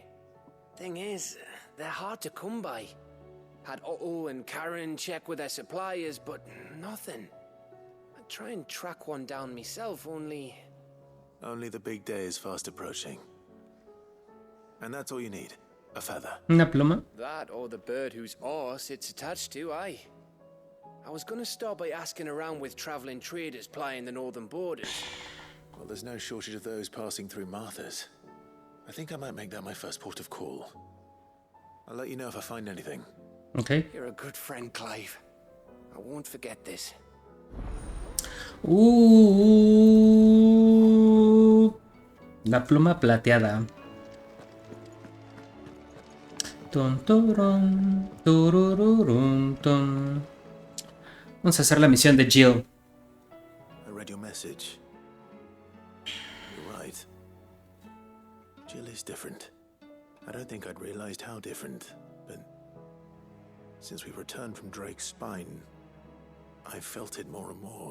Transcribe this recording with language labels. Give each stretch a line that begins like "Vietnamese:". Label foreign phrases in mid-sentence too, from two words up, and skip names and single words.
English: Thing is, they're hard to come by. Had Otto and Karen check with their suppliers, but nothing. I'd try and track one down myself, only... Only the big day is fast approaching. And that's all you need. A feather.
Spanish: Una pluma.
English: That or the bird whose horse it's attached to, aye. I was gonna start by asking around with traveling traders plying the northern borders. Well, there's no shortage of those passing through Martha's. I think I might make that my first port of call. I'll let you know if I find anything. Okay. You're a good friend, Clive. I won't forget this.
Spanish: La pluma plateada. Ton, turun, turururun, ton. Vamos a hacer la misión de Jill.
English: I read your message. You're right. Jill is different. I don't think I'd realized how different, but since we returned from Drake's spine, I've felt it more and more.